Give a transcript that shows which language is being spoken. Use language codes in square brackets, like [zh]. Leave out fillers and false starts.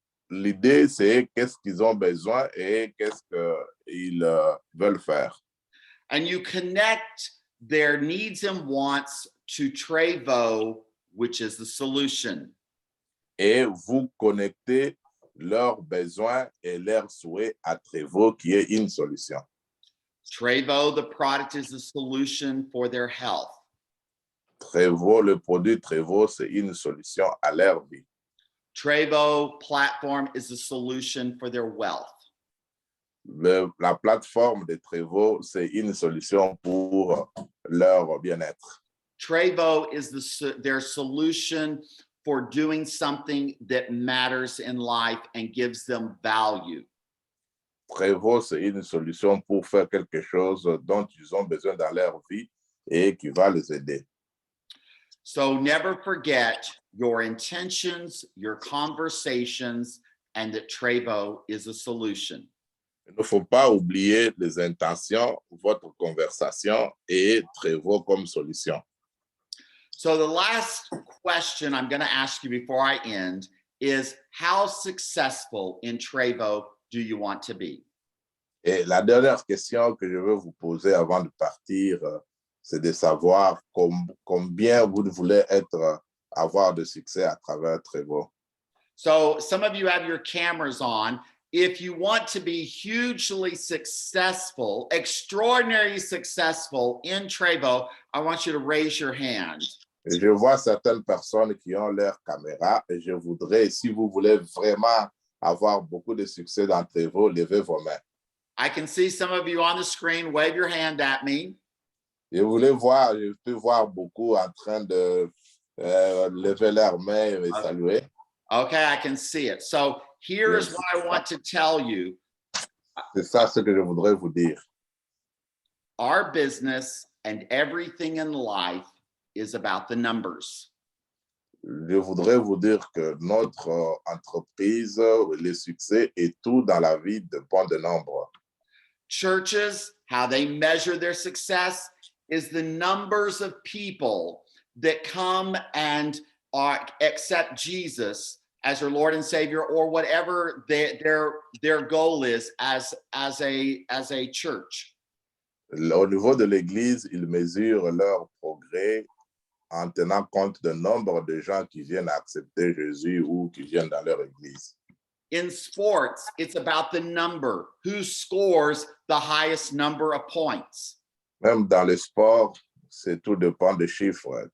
[fr] L'idée, c'est qu'est-ce qu'ils ont besoin et qu'est-ce qu'ils veulent faire. [en] And you connect their needs and wants to Trevo, which is the solution. [fr] Et vous connectez leurs besoins et leurs souhaits à Trevo, qui est une solution. [en] Trevo, the product, is a solution for their health. [fr] Trevo, le produit Trevo, c'est une solution à leur vie. [en] Trevo platform is a solution for their wealth. [fr] La plateforme de Trevo, c'est une solution pour leur bien-être. [en] Trevo is their solution for doing something that matters in life and gives them value. [fr] Trevo, c'est une solution pour faire quelque chose dont ils ont besoin dans leur vie et qui va les aider. [en] So never forget your intentions, your conversations, and that Trevo is a solution. [fr] Il ne faut pas oublier les intentions, votre conversation et Trevo comme solution. [en] So the last question I'm going to ask you before I end is, how successful in Trevo do you want to be? [fr] Et la dernière question que je veux vous poser avant de partir, c'est de savoir combien vous voulez avoir de succès à travers Trevo. [en] So some of you have your cameras on. If you want to be hugely successful, extraordinarily successful in Trevo, I want you to raise your hand. [fr] Et je vois certaines personnes qui ont leur caméra et je voudrais, si vous voulez vraiment avoir beaucoup de succès dans Trevo, levez vos mains. [en] I can see some of you on the screen. Wave your hand at me. [fr] Je peux voir beaucoup en train de lever leurs mains et saluer. [en] Okay, I can see it. So here's what I want to tell you. [fr] C'est ça ce que je voudrais vous dire. [en] Our business and everything in life is about the numbers. [fr] Je voudrais vous dire que notre entreprise, le succès et tout dans la vie dépend de nombre. [en] Churches, how they measure their success is the numbers of people that come and accept Jesus as their Lord and Savior, or whatever their goal is as a church. [fr] Au niveau de l'Église, ils mesurent leur progrès en tenant compte du nombre de gens qui viennent accepter Jésus ou qui viennent dans leur Église. [en] In sports, it's about the number. Who scores the highest number of points? [fr] Même dans le sport, c'est tout dépend des chiffres.